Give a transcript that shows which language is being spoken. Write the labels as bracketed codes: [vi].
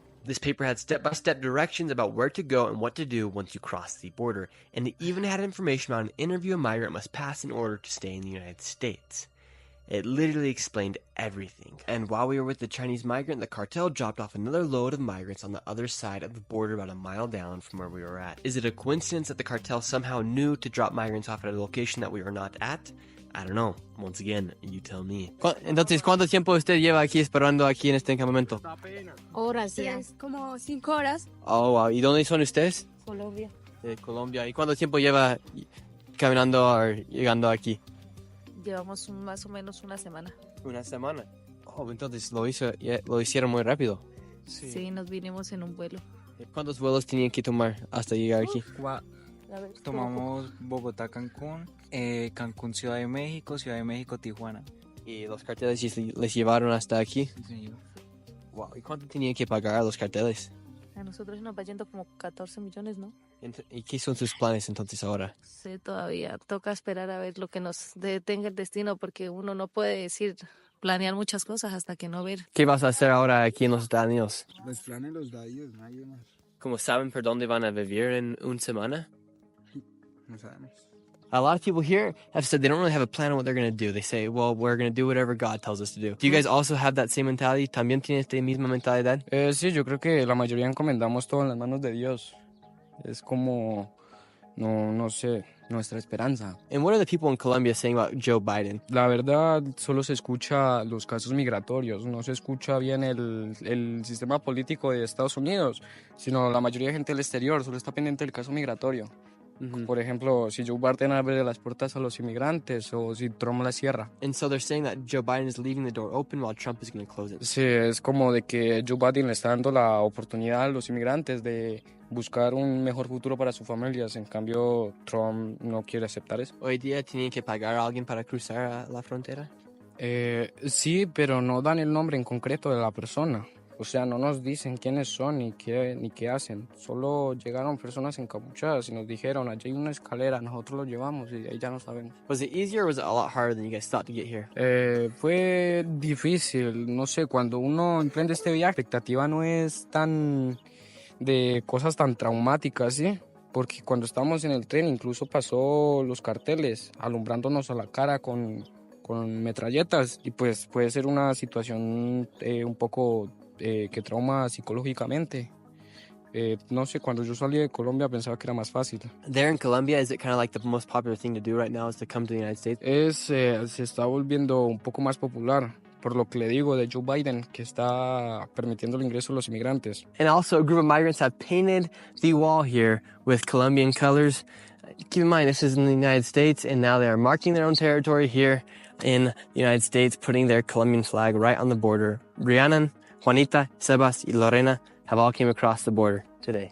[en] This paper had step-by-step directions about where to go and what to do once you cross the border, and it even had information about an interview a migrant must pass in order to stay in the United States. It literally explained everything. And while we were with the Chinese migrant, the cartel dropped off another load of migrants on the other side of the border about a mile down from where we were at. Is it a coincidence that the cartel somehow knew to drop migrants off at a location that we were not at? I don't know. Once again, you tell me. [es] Entonces, ¿cuánto tiempo usted lleva aquí esperando aquí en este campamento? Horas ya. Como 5 horas. Oh, wow. ¿Y dónde son ustedes? Colombia. De Colombia. ¿Y cuánto tiempo lleva caminando o llegando aquí? Llevamos más o menos una semana. Una semana. Oh, entonces lo hicieron muy rápido. Sí, nos vinimos en un vuelo. ¿Cuántos vuelos tenían que tomar hasta llegar aquí? Tomamos Bogotá-Cancún, Cancún-Ciudad de México-Tijuana. ¿Y los carteles les llevaron hasta aquí? Sí. Wow. ¿Y cuánto tenían que pagar a los carteles? A nosotros nos va yendo como 14 millones, ¿no? ¿Y qué son sus planes entonces ahora? Sí, todavía toca esperar a ver lo que nos detenga el destino, porque uno no puede planear muchas cosas hasta que no ver. ¿Qué vas a hacer ahora aquí en los Estados Unidos? Los planes los da ellos, nadie más. ¿Cómo saben por dónde van a vivir en una semana? No sabemos. [en] A lot of people here have said they don't really have a plan on what they're going to do. They say, well, we're going to do whatever God tells us to do. Do you guys also have that same mentality? [es] ¿También tienen esta misma mentalidad? Sí, yo creo que la mayoría encomendamos todo en las manos de Dios. Es como, no sé, nuestra esperanza. [en] And what are the people in Colombia saying about Joe Biden? [es] La verdad, solo se escucha los casos migratorios, no se escucha bien el sistema político de Estados Unidos, sino la mayoría de gente del exterior solo está pendiente del caso migratorio. Por ejemplo, si Joe Biden abre las puertas a los inmigrantes o si Trump las cierra. [en] And so they're saying that Joe Biden is leaving the door open while Trump is going to close it. [es] Sí, es como de que Joe Biden le está dando la oportunidad a los inmigrantes de buscar un mejor futuro para sus familias. En cambio, Trump no quiere aceptar eso. ¿Hoy día tienen que pagar a alguien para cruzar la frontera? Sí, pero no dan el nombre en concreto de la persona. O sea, no nos dicen quiénes son ni qué hacen. Solo llegaron personas encapuchadas y nos dijeron, allí hay una escalera, nosotros lo llevamos y ahí ya no sabemos. [en] Was it easier or was it a lot harder than you guys thought to get here? [es] Fue difícil, no sé, cuando uno emprende este viaje, la expectativa no es tan de cosas tan traumáticas, ¿sí? Porque cuando estábamos en el tren incluso pasó los carteles alumbrándonos a la cara con metralletas y pues puede ser una situación un poco que trauma psicológicamente. No sé, cuando yo salí de Colombia pensaba que era más fácil. [en] There in Colombia, is it kind of like the most popular thing to do right now is to come to the United States? [es] Se está volviendo un poco más popular, por lo que le digo de Joe Biden, que está permitiendo el ingreso de los inmigrantes. [en] And also a group of migrants have painted the wall here with Colombian colors. Keep in mind, this is in the United States, and now they are marking their own territory here in the United States, putting their Colombian flag right on the border. Rhiannon, Juanita, Sebas, y Lorena have all came across the border today.